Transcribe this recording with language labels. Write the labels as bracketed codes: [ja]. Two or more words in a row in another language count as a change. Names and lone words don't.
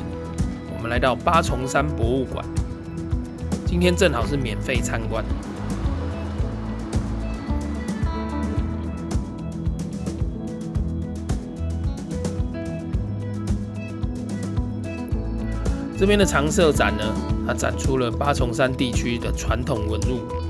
[zh] 我們來到八重山博物館，今天正好是免費參觀。這邊的常設展呢，它展出了八重山地區的傳統文物。